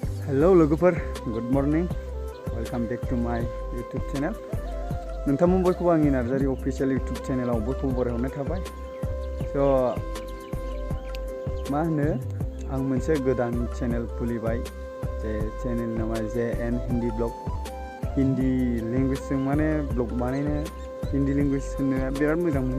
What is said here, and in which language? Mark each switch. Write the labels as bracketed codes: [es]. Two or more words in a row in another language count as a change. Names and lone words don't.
[brx] Hello लोगोफोर, [en] good morning. Welcome back to my YouTube channel. [brx] नोंथांमोन बयखौबो आंनि नार्जारी अफिशियल YouTube चेनेलाव बयखौबो बरायहरनाय थाबाय। So मा होनो आं मोनसे गोदान चेनेल खुलिबाय। जे चेनेल नामा JN हिंदी ब्लग। हिंदी लेंगुवेजजों माने ब्लग बानायनो हिंदी लेंगुवेज होनो बिराद मोजां मोनो।